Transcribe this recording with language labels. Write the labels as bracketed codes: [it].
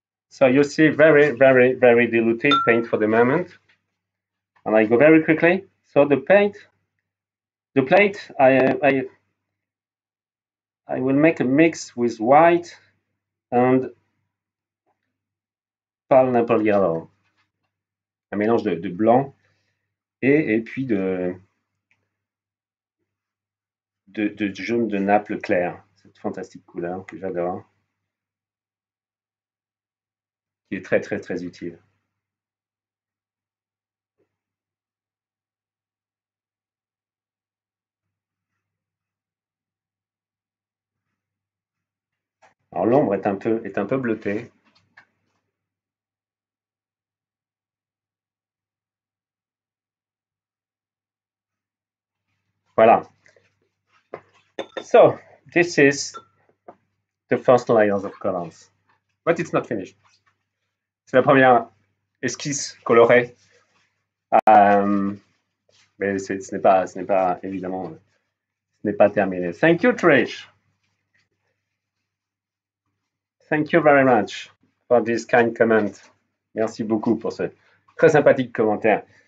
[en] So you see very diluted paint for the moment. And I go very quickly. So the plate, I will make a mix with white and pineapple yellow. [fr] Un mélange de blanc et puis de jaune de Naples clair. Cette fantastique couleur que j'adore. Qui est très utile. Alors l'ombre est un peu bleutée. Voilà. [en] So this is the first layers of colors, but it's not finished. [fr] C'est la première esquisse colorée, mais ce n'est pas évidemment, ce n'est pas terminé. [en] Thank you, Trish. Thank you very much for this kind comment. [fr] Merci beaucoup pour ce très sympathique commentaire.